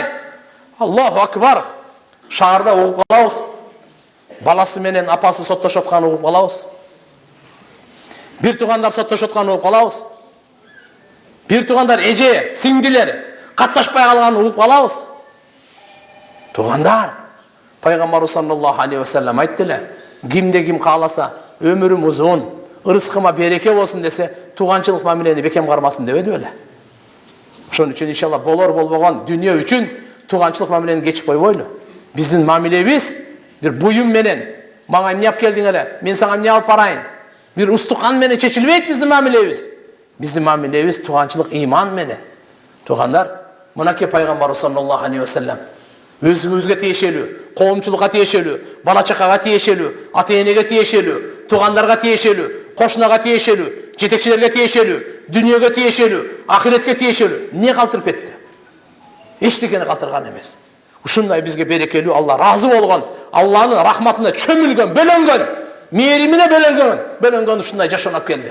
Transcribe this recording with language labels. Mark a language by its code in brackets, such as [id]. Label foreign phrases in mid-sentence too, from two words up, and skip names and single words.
[ar] الله أكبر. [ky] Шаарда угуп калабыз. Баласы менен апасы соттошуп аткан угуп калабыз. Бир тугандар соттошуп аткан угуп калабыз. Бир тугандар эже, сиңдилер катташпай калган угуп калабыз. Тугандар, Пайгамбарыбыз [ar] صلى الله عليه وسلم [ky] айттылар, кимде ким кааласа, өмүрүм узун, ырыскыма береке болсун десе, туганчылык мамилени бекем кармасын дебеди беле. Ошон үчүн иншалла болор болбогон дүнүйө үчүн туганчылык мамилени кечип койбойлу. Биздин мамилебиз бир буюм менен, мага эмне алып келдиң эле, мен сага эмне алып барайын. Бир устукан менен чечилбейт биздин мамилебиз. Биздин мамилебиз туганчылык иман менен. Тугандар, мынакей Пайгамбарыбыз [ar] صلى الله عليه وسلم [ky] өзүңүзгө тиешелүү, коомчулукка тиешелүү, бала чакага тиешелүү, ата-энеге тиешелүү, тугандарга тиешелүү, кошунага тиешелүү, жетекчилерге тиешелүү, дүнүйөгө тиешелүү, ахиретке тиешелүү. Не калтырып кетти? Эчтекени калтырган эмес. Ушундай бизге берекелүү, Алла разы болгон, Алланын рахматына чөмүлгөн, бөлөнгөн, мээримине бөлөнгөн ушундай жашоонуп келди.